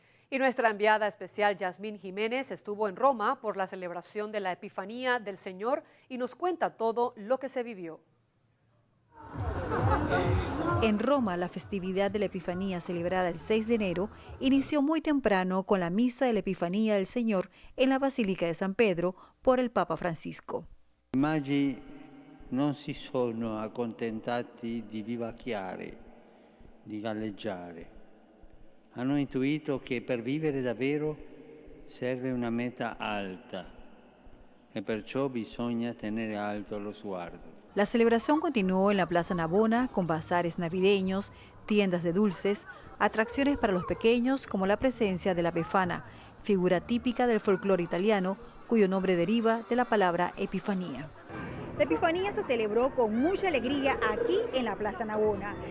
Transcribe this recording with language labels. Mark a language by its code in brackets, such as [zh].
[es] Y nuestra enviada especial Yasmín Jiménez estuvo en Roma por la celebración de la Epifanía del Señor y nos cuenta todo lo que se vivió. En Roma, la festividad de la Epifanía celebrada el 6 de enero inició muy temprano con la misa de la Epifanía del Señor en la Basílica de San Pedro por el Papa Francisco. [it] I magi non si sono accontentati di vivacchiare, di galleggiare. Hanno intuito che per vivere davvero serve una meta alta e perciò bisogna tenere alto lo sguardo. [es] La celebración continuó en la Plaza Navona con bazares navideños, tiendas de dulces, atracciones para los pequeños como la presencia de la Befana, figura típica del folclore italiano cuyo nombre deriva de la palabra Epifanía. La Epifanía se celebró con mucha alegría aquí en la Plaza Navona.